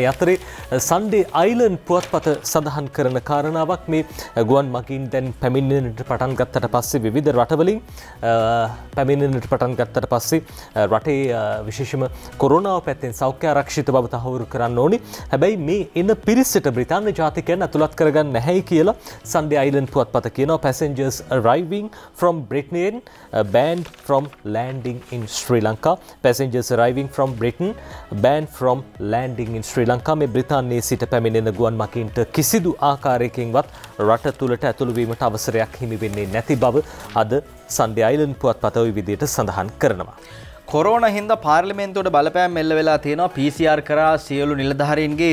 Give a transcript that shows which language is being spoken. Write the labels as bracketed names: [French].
[Sinhala] ඒ අතරේ සන්ඩේ අයිලන්ඩ් පුවත්පත සඳහන් කරන කාරණාවක් මේ ගුවන් මගින් දැන් පැමිණෙන්නට පටන් ගත්තට පස්සේ විවිධ රටවලින් පැමිණෙන්නට පටන් ගත්තට පස්සේ රටේ විශේෂම කොරෝනාව පැත්තෙන් සෞඛ්‍ය ආරක්ෂිත බව තහවුරු කරන්න ඕනි. හැබැයි මේ එන පිරිසට බ්‍රිතාන්‍ය ජාතිකයන් ඇතුළත් කරගන්න නැහැ කියලා සන්ඩේ අයිලන්ඩ් පුවත්පත කියනවා. [English] passengers arriving from Britain banned from landing in Sri Lanka. Passengers arriving from Britain banned from landing in Sri Lanka. [Sinhala] මේ බ්‍රිතාන්‍යයේ සිට පැමිණෙන ගුවන් මගීන්ට කිසිදු ආකාරයකින්වත් රට තුළට ඇතුළු වීමට අවසරයක් හිමි වෙන්නේ නැති බව අද සන්ඩේ අයිලන්ඩ් පුවත්පත ওই විදිහට සඳහන් කරනවා. කොරෝනා හින්දා පාර්ලිමේන්තුවට බලපෑම් එල්ල වෙලා තියෙනවා. PCR කරා සියලු නිලධාරීන්ගේ.